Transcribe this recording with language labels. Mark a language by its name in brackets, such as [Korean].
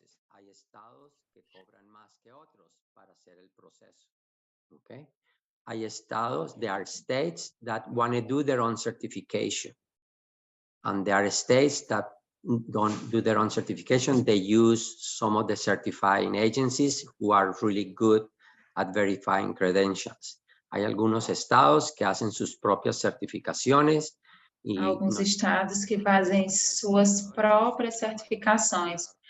[Spanish] Hay estados que cobran más que otros para hacer el proceso. [English] Okay? [Spanish] Hay estados, [English] there are states that want to do their own certification. And there are states that don't do their own certification. They use some of the certifying agencies who are really good at verifying credentials. [Spanish] Hay algunos estados que hacen sus propias certificaciones. Y [Portuguese] Alguns estados que fazem suas próprias certificações.